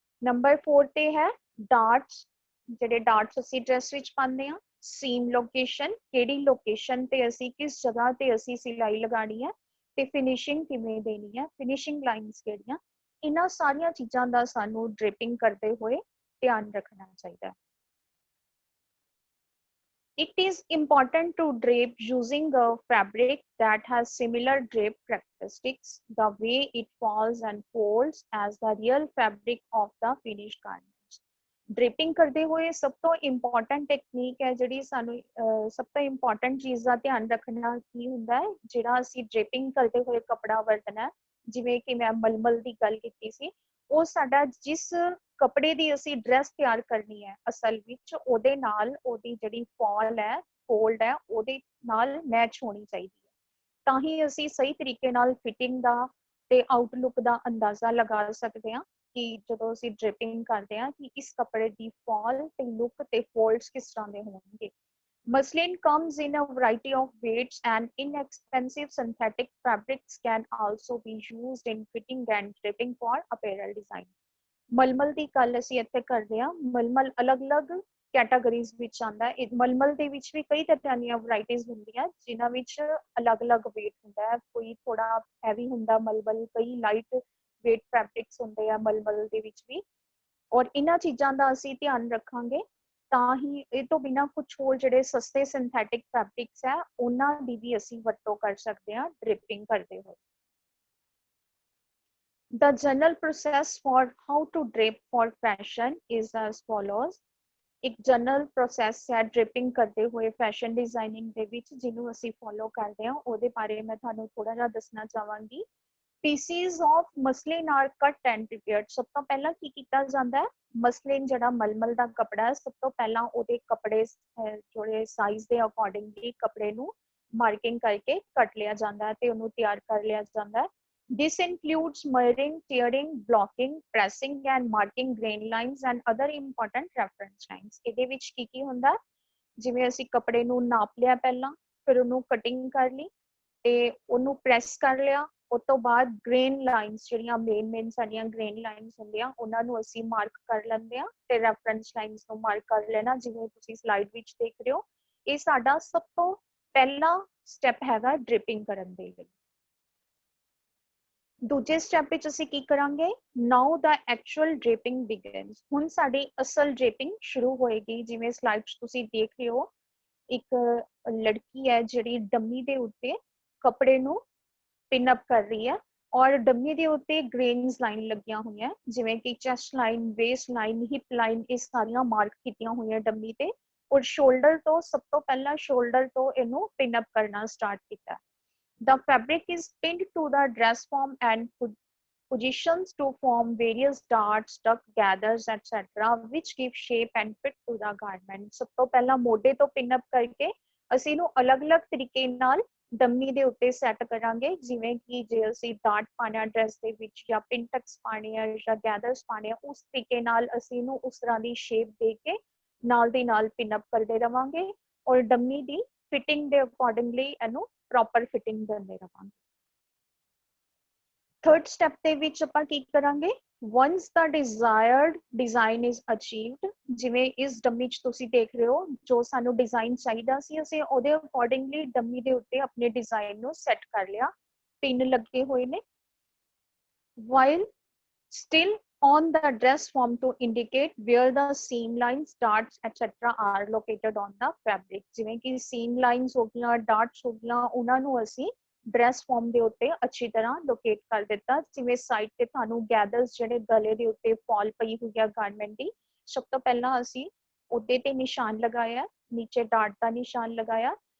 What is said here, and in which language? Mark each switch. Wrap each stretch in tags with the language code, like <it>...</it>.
<pa>Number 4 ਤੇ ਹੈ ਡਾਰਟਸ। ਜਿਹੜੇ ਡਾਰਟਸ ਅਸੀਂ ਡਰੈਸ ਵਿੱਚ ਪਾਉਂਦੇ ਹਾਂ। ਸੀਮ ਲੋਕੇਸ਼ਨ, ਕਿਹੜੀ ਲੋਕੇਸ਼ਨ ਤੇ ਅਸੀਂ ਕਿਸ ਜਗ੍ਹਾ ਤੇ ਅਸੀਂ ਸਿਲਾਈ ਲਗਾਣੀ ਹੈ ਤੇ ਫਿਨਿਸ਼ਿੰਗ ਕਿਵੇਂ ਦੇਣੀ ਹੈ, ਫਿਨਿਸ਼ਿੰਗ ਲਾਈਨਸ ਕਿਹੜੀਆਂ, ਇਹਨਾਂ ਸਾਰੀਆਂ ਚੀਜ਼ਾਂ ਦਾ ਸਾਨੂੰ ਡ੍ਰਿਪਿੰਗ ਕਰਦੇ ਹੋਏ ਧਿਆਨ ਰੱਖਣਾ ਚਾਹੀਦਾ ਹੈ।</pa> <en>It is important to drape using a fabric that has similar drape characteristics, the way it falls and folds as the real fabric of the finished garments।</en> <pa>Dripping ਕਰਦੇ ਹੋਏ ਸਭ ਤੋਂ ਇੰਪੋਰਟੈਂਟ ਟੈਕਨੀਕ ਹੈ ਜਿਹੜੀ ਸਾਨੂੰ ਸਭ ਤੋਂ ਇੰਪੋਰਟੈਂਟ ਚੀਜ਼ ਦਾ ਧਿਆਨ ਰੱਖਣਾ ਕੀ ਹੁੰਦਾ ਹੈ ਜਿਹੜਾ ਅਸੀਂ ਡ੍ਰਿਪਿੰਗ ਕਰਦੇ ਹੋਏ ਕੱਪੜਾ ਵਰਤਣਾ। ਜਿਵੇਂ ਕਿ ਮੈਂ ਮਲਮਲ ਦੀ ਗੱਲ ਕੀਤੀ ਸੀ, ਉਹ ਸਾਡਾ ਜਿਸ ਕੱਪੜੇ ਦੀ ਅਸੀਂ ਡਰੈਸ ਤਿਆਰ ਕਰਨੀ ਹੈ ਅਸਲ ਵਿੱਚ ਉਹਦੇ ਨਾਲ ਉਹਦੀ ਜਿਹੜੀ ਫਾਲ ਹੈ, ਫੋਲਡ ਹੈ, ਉਹਦੇ ਨਾਲ ਮੈਚ ਹੋਣੀ ਚਾਹੀਦੀ ਹੈ। ਤਾਂ ਹੀ ਅਸੀਂ ਸਹੀ ਤਰੀਕੇ ਨਾਲ ਫਿਟਿੰਗ ਦਾ ਤੇ ਆਊਟਲੁੱਕ ਦਾ ਅੰਦਾਜ਼ਾ ਲਗਾ ਸਕਦੇ ਹਾਂ ਕਿ ਜਦੋਂ ਅਸੀਂ ਡ੍ਰਿਪਿੰਗ ਕਰਦੇ ਹਾਂ ਕਿ ਇਸ ਕੱਪੜੇ ਦੀ ਫਾਲ ਤੇ ਲੁੱਕ ਤੇ ਫੋਲਡਸ ਕਿਸ ਤਰ੍ਹਾਂ ਦੇ ਹੋਣਗੇ।</pa> <en>Muslin comes in a variety of weights and inexpensive synthetic fabrics can also be used in fitting and draping for apparel design।</en> <pa>ਮਲਮਲ ਦੀ ਗੱਲ ਅਸੀਂ ਇੱਥੇ ਕਰਦੇ ਹਾਂ। ਮਲਮਲ ਅਲੱਗ-ਅਲੱਗ ਕੈਟਾਗਰੀਜ਼ ਵਿੱਚ ਆਉਂਦਾ ਹੈ। ਮਲਮਲ ਦੇ ਵਿੱਚ ਵੀ ਕਈ ਤਰ੍ਹਾਂ ਦੀਆਂ ਵੈਰਾਈਟੀਜ਼ ਹੁੰਦੀਆਂ ਜਿਨ੍ਹਾਂ ਵਿੱਚ ਅਲੱਗ-ਅਲੱਗ weight ਹੁੰਦਾ ਹੈ। ਕੋਈ ਥੋੜਾ ਹੈਵੀ ਹੁੰਦਾ ਮਲਮਲ, ਕਈ ਲਾਈਟ weight ਫੈਬਰਿਕਸ ਹੁੰਦੇ ਆ ਮਲਮਲ ਦੇ ਵਿੱਚ ਵੀ ਔਰ ਇਹਨਾਂ ਚੀਜ਼ਾਂ ਦਾ ਅਸੀਂ ਧਿਆਨ ਰੱਖਾਂਗੇ ਤਾਂ ਹੀ ਇਹ ਤੋਂ ਬਿਨਾਂ ਕੁਝ ਹੋਰ ਜਿਹੜੇ ਸਸਤੇ ਸਿੰਥੈਟਿਕ ਫੈਬਰਿਕਸ ਹੈ ਉਹਨਾਂ ਦੀ ਵੀ ਅਸੀਂ ਵਰਤੋਂ ਕਰ ਸਕਦੇ ਹਾਂ ਡ੍ਰਿਪਿੰਗ ਕਰਦੇ ਹੋਏ।</pa> <en>The general process for how to drape for fashion is as follows।</en> <pa>ਇੱਕ ਜਨਰਲ ਪ੍ਰੋਸੈਸ ਹੈ ਡ੍ਰਿਪਿੰਗ ਕਰਦੇ ਹੋਏ ਫੈਸ਼ਨ ਡਿਜ਼ਾਈਨਿੰਗ ਦੇ ਵਿੱਚ ਜਿਹਨੂੰ ਅਸੀਂ ਫੋਲੋ ਕਰਦੇ ਹਾਂ ਉਹਦੇ ਬਾਰੇ ਮੈਂ ਤੁਹਾਨੂੰ ਥੋੜਾ ਜਿਹਾ ਦੱਸਣਾ ਚਾਹਾਂਗੀ।</pa> <en>Pieces of muslin are cut and prepared।</en> <pa>ਸਭ ਤੋਂ ਪਹਿਲਾਂ ਕੀ ਕੀਤਾ ਜਾਂਦਾ ਹੈ, ਮਸਲਿਨ ਜਿਹੜਾ ਮਲਮਲ ਦਾ ਕੱਪੜਾ ਹੈ ਸਭ ਤੋਂ ਪਹਿਲਾਂ ਉਹਦੇ ਕੱਪੜੇ ਜਿਹੜੇ ਸਾਈਜ਼ ਦੇ ਅਕੋਰਡਿੰਗਲੀ ਕੱਪੜੇ ਨੂੰ ਮਾਰਕਿੰਗ ਕਰਕੇ ਕੱਟ ਲਿਆ ਜਾਂਦਾ ਹੈ ਤੇ ਉਹਨੂੰ ਤਿਆਰ ਕਰ ਲਿਆ ਜਾਂਦਾ ਹੈ।</pa> <en>This includes mirroring, tearing, blocking, pressing and marking grain lines and other important reference lines।</en> <pa>ਇਹਦੇ ਵਿੱਚ ਕੀ ਹੁੰਦਾ, ਜਿਵੇਂ ਅਸੀਂ ਕੱਪੜੇ ਨੂੰ ਨਾਪ ਲਿਆ ਪਹਿਲਾਂ, ਫਿਰ ਉਹਨੂੰ ਕਟਿੰਗ ਕਰ ਲਈ, ਤੇ ਉਹਨੂੰ ਪ੍ਰੈਸ ਕਰ ਲਿਆ। ਉਸ ਤੋਂ ਬਾਅਦ ਗ੍ਰੇਨ ਲਾਈਨਸ ਜਿਹੜੀਆਂ ਮੇਨ ਸਾਡੀਆਂ ਗ੍ਰੇਨ ਲਾਈਨਸ ਹੁੰਦੀਆਂ ਉਹਨਾਂ ਨੂੰ ਅਸੀਂ ਮਾਰਕ ਕਰ ਲੈਂਦੇ ਆ ਤੇ ਰੈਫਰੈਂਸ ਲਾਈਨਸ ਨੂੰ ਮਾਰਕ ਕਰ ਲੈਣਾ, ਜਿਵੇਂ ਤੁਸੀਂ ਸਲਾਈਡ ਵਿੱਚ ਦੇਖ ਰਹੇ ਹੋ। ਇਹ ਸਾਡਾ ਸਭ ਤੋਂ ਪਹਿਲਾ ਸਟੈਪ ਹੈਗਾ ਡ੍ਰਿਪਿੰਗ ਕਰਨ ਦੇ ਲਈ। ਦੂਜੇ ਸਟੈਪ ਵਿੱਚ ਅਸੀਂ ਕੀ ਕਰਾਂਗੇ,</pa> <en>Now the actual draping begins.</en> <pa>ਹੁਣ ਸਾਡੀ ਅਸਲ ਡ੍ਰੇਪਿੰਗ ਸ਼ੁਰੂ ਹੋਏਗੀ। ਜਿਵੇਂ ਸਲਾਈਡ 'ਚ ਤੁਸੀਂ ਦੇਖ ਰਹੇ ਹੋ, ਇੱਕ ਲੜਕੀ ਹੈ ਜਿਹੜੀ ਡੰਮੀ ਦੇ ਉੱਤੇ ਕੱਪੜੇ ਨੂੰ ਪਿਨ ਅਪ ਕਰ ਰਹੀ ਹੈ ਔਰ ਡੰਮੀ ਦੇ ਉੱਤੇ ਗ੍ਰੇਨਸ ਲਾਈਨ ਲੱਗੀਆਂ ਹੋਈਆਂ, ਜਿਵੇਂ ਕਿ chest line, waste line, hip line, ਇਹ ਸਾਰੀਆਂ ਮਾਰਕ ਕੀਤੀਆਂ ਹੋਈਆਂ ਡੰਮੀ ਤੇ। ਔਰ ਸ਼ੋਲਡਰ ਤੋਂ ਸਭ ਤੋਂ ਪਹਿਲਾਂ ਸ਼ੋਲਡਰ ਤੋਂ ਇਹਨੂੰ ਪਿਨ ਅਪ ਕਰਨਾ ਸਟਾਰਟ ਕੀਤਾ।</pa> <en>The fabric is pinned to the dress form and positions to form various darts, duck gathers, etc., which give shape and fit to the garment.</en> <pa>ਸਭ ਤੋਂ ਪਹਿਲਾਂ ਮੋਢੇ ਤੋਂ ਪਿਨ ਅਪ ਕਰਕੇ ਅਸੀਂ ਇਹਨੂੰ ਅਲੱਗ-ਅਲੱਗ ਤਰੀਕੇ ਨਾਲ ਡੰਮੀ ਦੇ ਉੱਤੇ ਸੈੱਟ ਕਰਾਂਗੇ। ਜਿਵੇਂ ਕਿ ਜੇ ਅਸੀਂ ਡਾਟ ਪਾਣਾ ਡਰੈਸ ਦੇ ਵਿੱਚ ਜਾਂ ਪਿਨ ਟਕਸ ਪਾਣੇ ਆ ਜਾਂ ਗੈਦਰਸ ਪਾਣੇ ਆ, ਉਸ ਤਰੀਕੇ ਨਾਲ ਅਸੀਂ ਇਹਨੂੰ ਉਸ ਤਰ੍ਹਾਂ ਦੀ ਸ਼ੇਪ ਦੇ ਕੇ ਨਾਲ ਦੀ ਨਾਲ ਪਿਨ ਅਪ ਕਰਦੇ ਰਵਾਂਗੇ ਔਰ ਡੰਮੀ ਦੀ ਫਿਟਿੰਗ ਦੇ ਅਕੋਰਡਿੰਗਲੀ ਇਹਨੂੰ ਪ੍ਰੋਪਰ ਫਿਟਿੰਗ ਦਿੰਦੇ ਰਵਾਂਗੇ। ਥਰਡ ਸਟੈਪ ਦੇ ਵਿੱਚ ਆਪਾਂ ਕੀ ਕਰਾਂਗੇ,</pa> <en>once the desired design is achieved,</en> <pa>ਜਿਵੇਂ ਇਸ ਡੰਮੀ 'ਚ ਤੁਸੀਂ ਦੇਖ ਰਹੇ ਹੋ ਜੋ ਸਾਨੂੰ ਡਿਜ਼ਾਈਨ ਚਾਹੀਦਾ ਸੀ, ਅਸੀਂ ਉਹਦੇ ਅਕੋਰਡਿੰਗਲੀ ਡੰਮੀ ਦੇ ਉੱਤੇ ਆਪਣੇ ਡਿਜ਼ਾਈਨ ਨੂੰ ਸੈੱਟ ਕਰ ਲਿਆ। ਪਿਨ ਲੱਗੇ ਹੋਏ ਨੇ।</pa> <en>while still on the dress form to indicate where the seam lines, darts, etc. are located on the fabric.</en> <pa>ਜਿਵੇਂ ਕਿ seam lines ਹੋ ਗਈਆਂ, darts ਹੋ ਗਈਆਂ, ਉਹਨਾਂ ਨੂੰ ਅਸੀਂ ਡਰੈਸ ਫਾਰਮ ਦੇ ਉੱਤੇ ਅੱਛੀ ਤਰ੍ਹਾਂ ਲੋਕੇਟ ਕਰ ਦਿੱਤਾ। ਜਿਵੇਂ ਸਾਈਡ ਤੇ ਤੁਹਾਨੂੰ ਗੈਦਰਸ ਜਿਹੜੇ ਗਲੇ ਦੇ ਉੱਤੇ ਫਾਲ ਪਈ ਹੋਈ ਹੈ ਗਾਰਮੈਂਟ ਦੀ, ਸਭ ਤੋਂ ਪਹਿਲਾਂ ਅਸੀਂ ਉਹਦੇ ਤੇ ਨਿਸ਼ਾਨ ਲਗਾਇਆ, ਨੀਚੇ ਡਾਟ ਦਾ ਨਿਸ਼ਾਨ ਲਗਾਇਆ।</pa>